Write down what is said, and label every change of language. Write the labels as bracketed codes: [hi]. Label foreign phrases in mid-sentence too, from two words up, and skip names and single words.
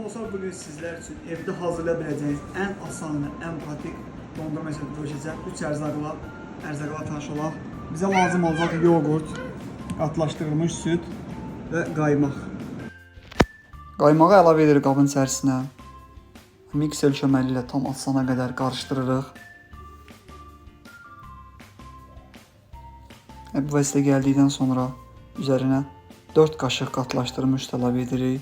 [tr] Dostlar, bugün sizler için evde hazırlayabileceğiniz en asan ve en pratik dondurma resepti görüşeceğim. [az] 3 erzakla tanış olaq. [tr] Bize lazım olacak yoğurt, [az] qatlaşdırılmış süt [tr] ve qaymaq. [az] Qaymağı əlavə edirik qabın içərisinə. Mikser köməyi ilə tam asana qədər qarışdırırıq. Bu vəziyyətə gəldikdən sonra üzərinə 4 qaşıq qatlaşdırılmış süt əlavə edirik.